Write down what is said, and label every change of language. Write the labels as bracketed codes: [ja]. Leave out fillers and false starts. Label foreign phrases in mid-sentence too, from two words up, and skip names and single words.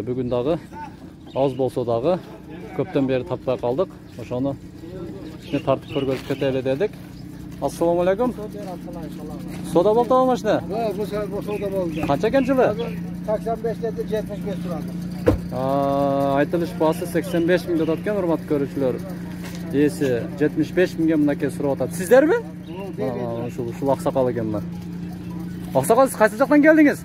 [ky] Бүгүн дагы аз болсо дагы көптөн бери таппай калдык. Ошону тартып көргөзүп кетели дедик. [ar] السلام عليكم. [ky] Soda болду машина? Bu soda boldu. Канча экен жылы? 85'te 75 турады. Айтылыш баасы 85 миң деп аткан, урматтуу көрүүчүлөр. Ээси 75 миңге мынакей сурап атат. Сиздерби? Ушул аксакал экен мына. Аксакал, сиз кайсы жактан келдиңиз?